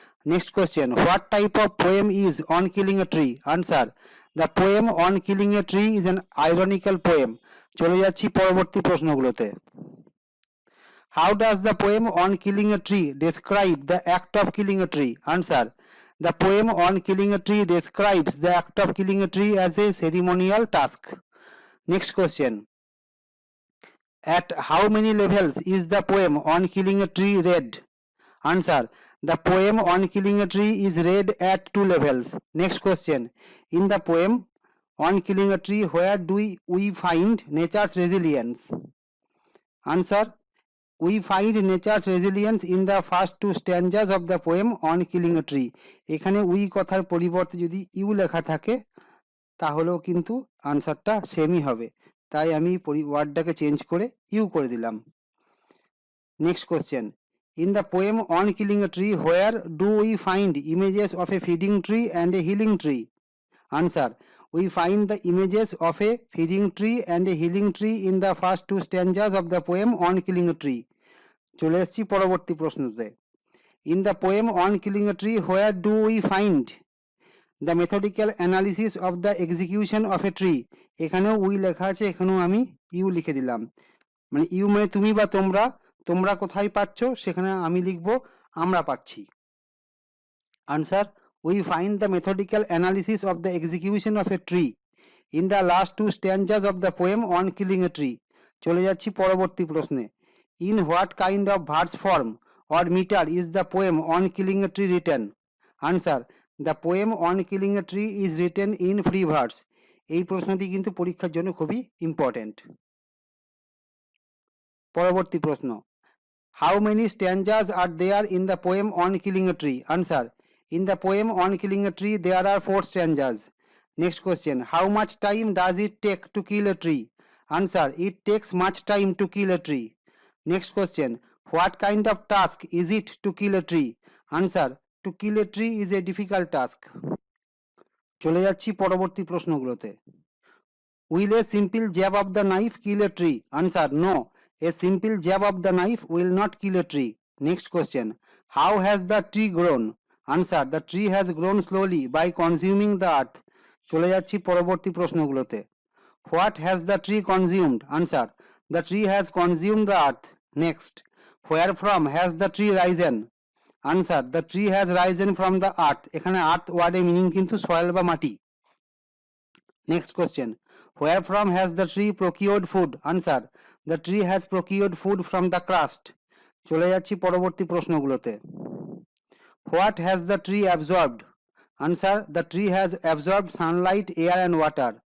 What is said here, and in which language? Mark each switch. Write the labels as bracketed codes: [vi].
[en] Next question, what type of poem is on killing a tree? Answer, the poem on killing a tree is an ironical poem. [bn] চলে যাচ্ছি পরবর্তী প্রশ্নগুলোতে। [en] How does the poem on killing a tree describe the act of killing a tree? Answer, the poem on killing a tree describes the act of killing a tree as a ceremonial task. Next question. At how many levels is the poem on killing a tree read? Answer, the poem on killing a tree is read at 2 levels. Next question. In the poem on killing a tree, where do we find nature's resilience? Answer, we find nature's resilience in the first 2 stanzas of the poem on killing a tree. [bn] এখানে we কথার পরিবর্তে যদি you লেখা থাকে তাহলেও কিন্তু আনসারটা সেমই হবে, তাই আমি ওয়ার্ডটাকে চেঞ্জ করে ইউ করে দিলাম। [en] Next question, in the poem on killing a tree where do we find images of a feeding tree and a healing tree? Answer, we find the images of a feeding tree and a healing tree in the first 2 stanzas of the poem on killing a tree. [bn] চলে এসেছি পরবর্তী প্রশ্নতে। [en] In the poem on killing a tree where do we find the methodical analysis of the execution of a tree? [bn] এখানেও we লেখা আছে, এখানেও আমি you লিখে দিলাম। মানে ইউ মানে তুমি বা তোমরা, তোমরা কোথায় পাচ্ছ সেখানে আমি লিখব আমরা পাচ্ছি। [en] Answer, we find the methodical analysis of the execution of a tree in the last 2 stanzas of the poem on killing a tree. [bn] চলে যাচ্ছি পরবর্তী প্রশ্নে। [en] In what kind of verse form or meter is the poem on killing a tree written? Answer, the poem on killing a tree is written in free verse. [bn] এই প্রশ্নটি কিন্তু পরীক্ষার জন্য খুবই ইম্পর্টেন্ট। পরবর্তী প্রশ্ন, [en] how many stanzas are there in the poem on killing a tree? Answer, in the poem on killing a tree there are 4 stanzas. Next question, how much time does it take to kill a tree? Answer, it takes much time to kill a tree. Next question, what kind of task is it to kill a tree? Answer, to kill a tree is a difficult task. [bn] চলে যাচ্ছি পরবর্তী প্রশ্নগুলোতে। [en] Will a simple jab of the knife kill a tree? Answer, no. A simple jab of the knife will not kill a tree. Next question, how has the tree grown? Answer, the tree has grown slowly by consuming the earth. [bn] চলে যাচ্ছি পরবর্তী প্রশ্নগুলোতে। [en] What has the tree consumed? Answer, the tree has consumed the earth. Next, where from has the tree risen? Answer, the tree has risen from the earth. [bn] এখানে earth ওয়ার্ডের meaning কিন্তু soil বা মাটি। [en] Next question, where from has the tree procured food? Answer, the tree has procured food from the crust. [bn] চলে যাচ্ছি পরবর্তী প্রশ্নগুলোতে। [en] What has the tree absorbed? Answer, the tree has absorbed sunlight, air and water.